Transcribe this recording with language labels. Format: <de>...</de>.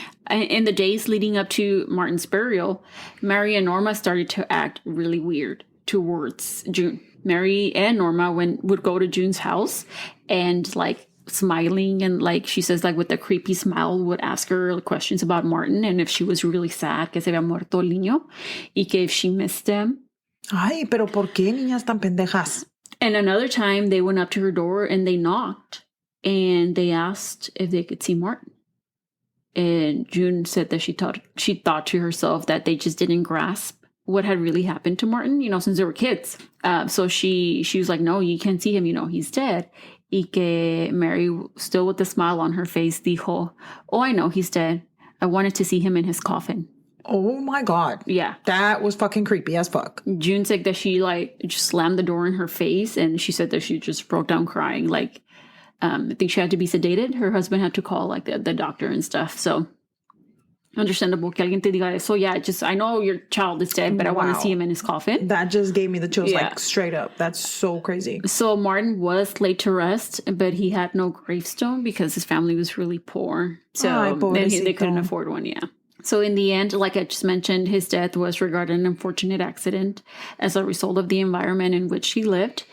<en>In the days leading up to Martin's burial, Mary and Norma started to act really weird towards June. Mary and Norma would go to June's house and, like, smiling, and like she says, like with a creepy smile, would ask her questions about Martin and if she was really sad</en> <es>que se había muerto el niño y que</es> <en>if she missed him.</en> <es>Ay, pero ¿por qué niñas tan pendejas?</es> <en>And another time they went up to her door and they knocked and they asked if they could see Martin. And June said that she thought to herself that they just didn't grasp what had really happened to Martin, since they were kids. So she was like, no, you can't see him, he's dead.</en> <es>Y que</es> <en>Mary, still with a smile on her face,</en> <es>dijo,</es> <en>oh, I know he's dead. I wanted to see him in his coffin. Oh my God. Yeah. That was fucking creepy as fuck. June said that she just slammed the door in her face, and she said that she just broke down crying. Like, I think she had to be sedated. Her husband had to call like the doctor and stuff. So understandable</en> <es>que alguien te diga eso.</es> <en>Yeah, I know your child is dead, but I want to see him in his coffin. That just gave me the chills, like straight up. That's so crazy. So Martin was laid to rest, but he had no gravestone because his family was really poor. So they couldn't afford one, yeah. So in the end, like I just mentioned, his death was regarded an unfortunate accident as a result of the environment in which he lived.</en>